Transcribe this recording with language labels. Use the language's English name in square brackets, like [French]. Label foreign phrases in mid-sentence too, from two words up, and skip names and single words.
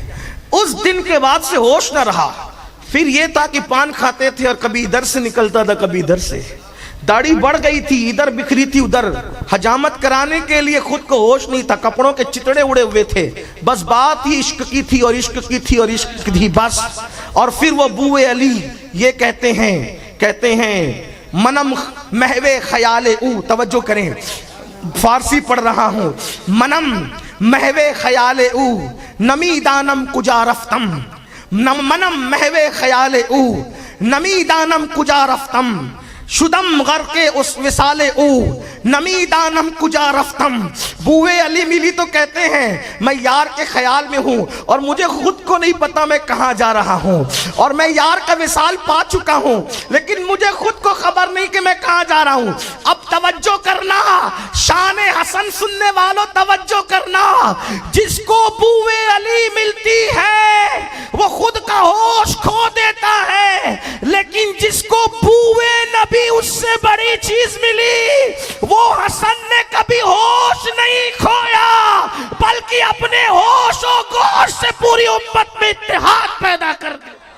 [Urdu] اس دن کے بعد سے ہوش نہ رہا۔ پھر یہ تھا کہ پان کھاتے تھے اور کبھی ادھر سے نکلتا تھا کبھی ادھر سے، داڑھی بڑھ گئی تھی، ادھر بکھری تھی ادھر، حجامت کرانے کے لیے خود کو ہوش نہیں تھا، کپڑوں کے چتڑے اڑے ہوئے تھے، بس بات ہی عشق کی تھی اور عشق کی تھی اور عشق کی تھی بس۔ اور پھر وہ بو علی یہ کہتے ہیں [Persian] منم محو خیال او، [Urdu] توجہ کریں فارسی پڑھ رہا ہوں، [Persian] منم محو خیال او نمی دانم کجا رفتم، منم محو خیال او نمی دانم کجا رفتم، شدم غرق اس وصال او نمی دانم کجا رفتم۔ [Urdu] بو علی ملی تو کہتے ہیں میں یار کے خیال میں ہوں اور مجھے خود کو نہیں پتا میں کہاں جا رہا ہوں، اور میں یار کا وصال پا چکا ہوں لیکن مجھے خود کو خبر نہیں کہ میں کہاں جا رہا ہوں۔ اب توجہ کرنا، شان حسن سننے والوں توجہ کرنا، جس کو بو علی ملتی ہے وہ خود کا ہوش کھو دیتا ہے، لیکن جس کو بو نبی اس سے بڑی چیز ملی وہ حسن نے کبھی ہوش نہیں کھویا بلکہ اپنے ہوش و گوش سے پوری امت میں اتحاد پیدا کر دیا۔